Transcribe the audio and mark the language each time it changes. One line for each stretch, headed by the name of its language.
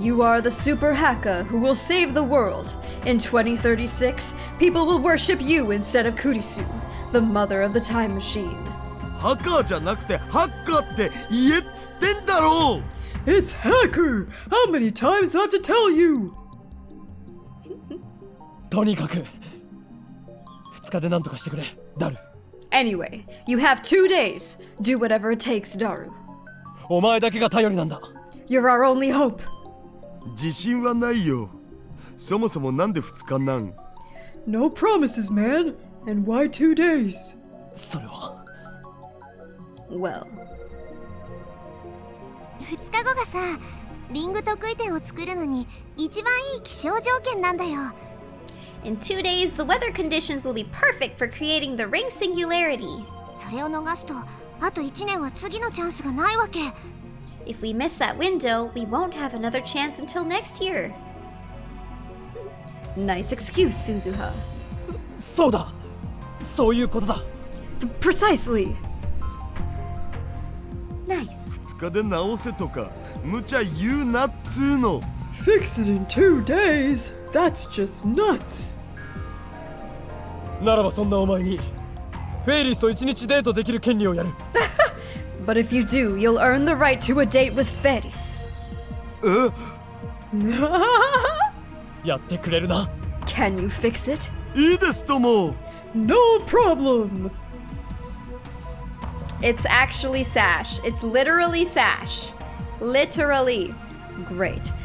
English: You are the super hacker who will save the world. In 2036, people will worship you instead of Kurisu, the mother of the time machine.
Japanese: ハカーじゃなくてハッカーって言えっつってんだろう。
English: It's hacker! How many times do I have to tell you?
Japanese: とにかく2日で何とかしてくれ、ダル。
English: Anyway, you have 2 days. Do whatever it takes, Daru.
Japanese: お前だけが頼りなんだ。
English: You're our only hope.
Japanese: 自信はないよ。そもそもなんで2日なん？
English: No promises, man. And why 2 days?
Japanese: それは
English: Well,
Japanese: 2日後がさ、リング得意点を作るのに一番いい気象条件なんだよ。
English: in 2 days, the weather conditions will be perfect for creating the ring singularity.
Japanese: それを逃すとあと1年は次のチャンスがないわけ。
English: If we miss that window, we won't have another chance until next year. Nice excuse, Suzuha.
Japanese: そうだ、そういうことだ。
English: Precisely. Nice.
Japanese: 2日で直せとか無茶言うなっつーの。
English: Fix it in 2 days? That's just nuts.
Japanese: ならばそんなお前にフェイリスと1日デートできる権利をやる。
English: But if you do, you'll earn the right to a date with Ferris.
Japanese: え？やってくれるな。
English: Can you fix it?
Japanese: いいですとも。
English: No problem. It's actually Sash. It's literally Sash. Literally. Great.